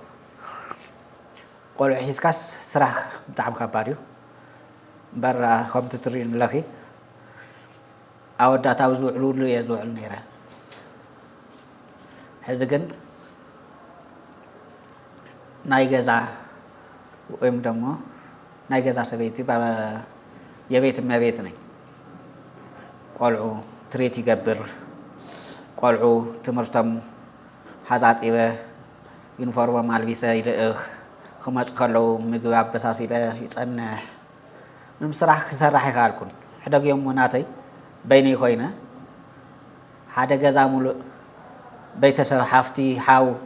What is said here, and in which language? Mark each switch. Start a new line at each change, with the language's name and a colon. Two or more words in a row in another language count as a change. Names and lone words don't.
Tigrinya: ቆልዑ ሒዝካስ ስራሕ ብጣዕሚ ከባድ እዩ እምበር ከምቲ ትሪኢ ንለኺ ኣወዳት ኣብ ዝውዕሉሉ እየ ዝውዕል ነይረ ሕዚ ግን ናይ ገዛ ወይም ደግሞ ናይ ገዛ ሰበይቲ
Amharic: የቤት እመቤት ነኝ
Tigrinya: ቆልዑ ትሬት ይገብር ቆልዑ ትምህርቶም ሓፃፂበ ዩኒፎርሞም ኣልቢሰ ይልእኽ ክመፁ ከለዉ ምግቢ ኣበሳሲለ ይፀንሕ ምንም ስራሕ ክሰርሕ ኣይከኣልኩን ሕደግዮም ናተይ በይነይ ኮይነ ሓደ ገዛ ሙሉእ ቤተሰብ ሓፍቲ ሓው